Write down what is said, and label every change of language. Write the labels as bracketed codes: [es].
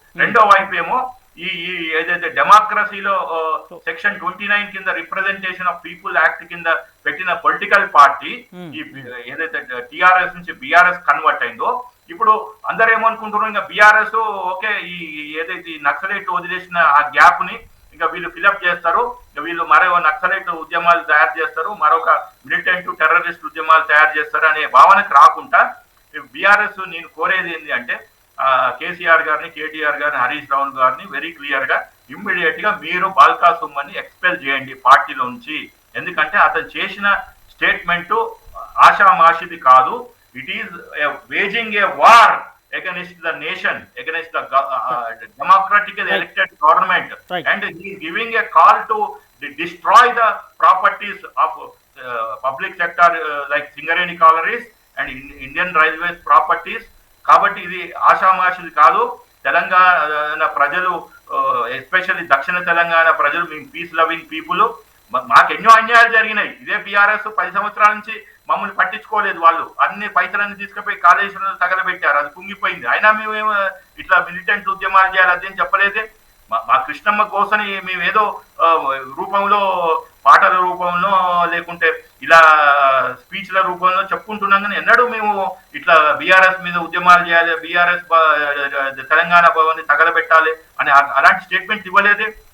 [te] రెండో వైపు ఏమో ఈ ఏదైతే డెమోక్రసీలో సెక్షన్ 29 కింద రిప్రజెంటేషన్ ఆఫ్ పీపుల్ యాక్ట్ కింద పెట్టిన పొలిటికల్ పార్టీ ఈ ఏదైతే టిఆర్ఎస్ నుంచి బిఆర్ఎస్ కన్వర్ట్ అయిందో, ఇప్పుడు అందరు ఏమనుకుంటున్నారు, ఇంకా బిఆర్ఎస్ ఓకే, ఈ ఏదైతే నక్సలైట్ వదిలేసిన ఆ గ్యాప్ ని ఇంకా వీళ్ళు ఫిలప్ చేస్తారు, వీళ్ళు మరో నక్సలైట్ ఉద్యమాలు తయారు చేస్తారు, మరొక మిలిటెంట్ టెర్రరిస్ట్ ఉద్యమాలు తయారు చేస్తారు అనే భావనకు రాకుండా బీఆర్ఎస్ నేను కోరేది ఏంటి అంటే, కేసీఆర్ గారిని, కేటీఆర్ గారిని, హరీష్ రావు గారిని వెరీ క్లియర్ గా ఇమ్మీడియట్ గా మీరు బాల్కా సుమన్ని ఎక్స్పెల్ చేయండి పార్టీలో నుంచి. ఎందుకంటే అతను చేసిన స్టేట్మెంట్ ఆషామాషిది కాదు. [en] It is waging a war against the nation, against the democratically elected government, Right. and he is giving a call to destroy the properties of public sector like Singareni Collieries and Indian Railways properties. [te] కాబట్టి ఇది ఆషామాషిది కాదు. తెలంగాణ ప్రజలు, especially దక్షిణ తెలంగాణ ప్రజలు, మేము [en] Peace loving people. [te] మాకు ఎన్నో అన్యాయాలు జరిగినాయి. ఇదే బీఆర్ఎస్ 10 సంవత్సరాల నుంచి మమ్మల్ని పట్టించుకోలేదు. వాళ్ళు అన్ని పైసలన్నీ తీసుకుపోయి కాళేశ్వరంలో తగలబెట్టారు, అది కుంగిపోయింది. అయినా మేము ఇట్లా మిలిటెంట్ ఉద్యమాలు చేయాలి అదేం చెప్పలేదే. మా కృష్ణమ్మ కోసని మేము ఏదో రూపంలో, పాటల రూపంలో, లేకుంటే ఇలా స్పీచ్ల రూపంలో చెప్పుకుంటున్నాం, కానీ ఎన్నడూ మేము ఇట్లా బీఆర్ఎస్ మీద ఉద్యమాలు చేయాలి, బీఆర్ఎస్ తెలంగాణ భవన్ని తగలబెట్టాలి అని అలాంటి స్టేట్మెంట్ ఇవ్వలేదే.